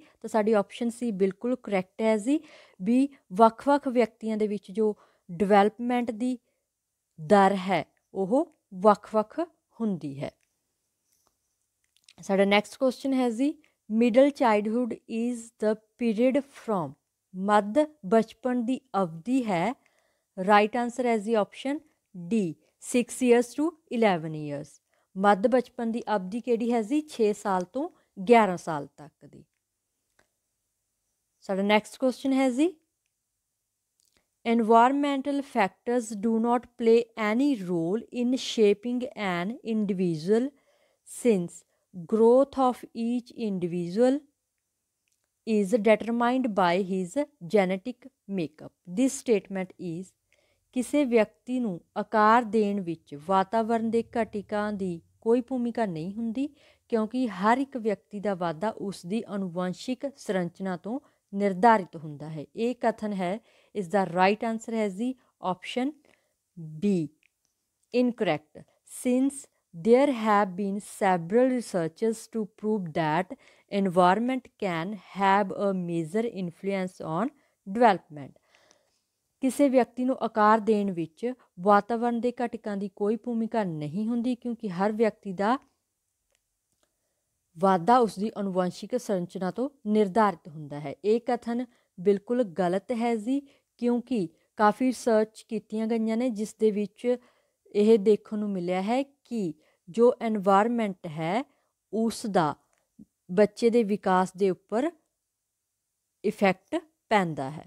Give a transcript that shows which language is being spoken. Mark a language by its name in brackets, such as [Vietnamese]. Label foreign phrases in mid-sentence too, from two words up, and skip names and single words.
[Punjabi] ਤਾਂ ਸਾਡੀ ਆਪਸ਼ਨ ਸੀ ਬਿਲਕੁਲ ਕਰੈਕਟ ਹੈ ਜੀ, ਵੀ ਵੱਖ-ਵੱਖ ਵਿਅਕਤੀਆਂ ਦੇ ਵਿੱਚ ਜੋ ਡਿਵੈਲਪਮੈਂਟ ਦੀ ਦਰ ਹੈ ਉਹ ਵੱਖ-ਵੱਖ ਹੁੰਦੀ ਹੈ। [English] ਸਾਡਾ next question [Punjabi] ਹੈ ਜੀ, [English] middle childhood is the period from. [Punjabi] ਮੱਧ ਬਚਪਨ ਦੀ ਅਵਧੀ ਹੈ, [English] right answer [Punjabi] ਹੈ ਜੀ [English] option D, 6 years to 11 years। [Punjabi] ਮੱਧ ਬਚਪਨ ਦੀ ਅਵਧੀ ਕਿਹੜੀ ਹੈ ਜੀ? 6 ਸਾਲ ਤੋਂ 11 ਸਾਲ ਤੱਕ ਦੀ। ਸਾਡਾ [English] next question [Punjabi] ਹੈ ਜੀ, [English] environmental factors do not play any role in shaping an individual since growth of each individual is determined by his genetic makeup। This statement is [Punjabi] ਕਿਸੇ ਵਿਅਕਤੀ ਨੂੰ ਆਕਾਰ ਦੇਣ ਵਿੱਚ ਵਾਤਾਵਰਣ ਦੇ ਘਟਕਾਂ ਦੀ ਕੋਈ ਭੂਮਿਕਾ ਨਹੀਂ ਹੁੰਦੀ, ਕਿਉਂਕਿ ਹਰ ਇੱਕ ਵਿਅਕਤੀ ਦਾ ਵਾਧਾ ਉਸ ਦੀ ਅਨੁਵੰਸ਼ਿਕ ਸੰਰਚਨਾ ਤੋਂ ਨਿਰਧਾਰਿਤ ਹੁੰਦਾ ਹੈ। ਇਹ ਕਥਨ ਹੈ, ਇਸ ਦਾ [English] right answer [Punjabi] ਹੈ ਜੀ [English] option B, [Punjabi] ਇਨਕਰੈਕਟ। [English] ਸਿੰਸ there have been several researches to prove that environment can have a major influence on development। [Punjabi] ਕਿਸੇ ਵਿਅਕਤੀ ਨੂੰ ਆਕਾਰ ਦੇਣ ਵਿੱਚ ਵਾਤਾਵਰਣ ਦੇ ਘਟਕਾਂ ਦੀ ਕੋਈ ਭੂਮਿਕਾ ਨਹੀਂ ਹੁੰਦੀ, ਕਿਉਂਕਿ ਹਰ ਵਿਅਕਤੀ ਦਾ ਵਾਧਾ ਉਸ ਦੀ ਅਨੁਵੰਸ਼ਿਕ ਸੰਰਚਨਾ ਤੋਂ ਨਿਰਧਾਰਿਤ ਹੁੰਦਾ ਹੈ। ਇਹ ਕਥਨ ਬਿਲਕੁਲ ਗਲਤ ਹੈ ਜੀ, ਕਿਉਂਕਿ ਕਾਫੀ ਰਿਸਰਚ ਕੀਤੀਆਂ ਗਈਆਂ ਨੇ ਜਿਸ ਦੇ ਵਿੱਚ ਇਹ ਦੇਖਣ ਨੂੰ ਮਿਲਿਆ ਹੈ ਕਿ ਜੋ ਐਨਵਾਇਰਮੈਂਟ ਹੈ ਉਸ ਦਾ ਬੱਚੇ ਦੇ ਵਿਕਾਸ ਦੇ ਉੱਪਰ ਇਫੈਕਟ ਪੈਂਦਾ ਹੈ।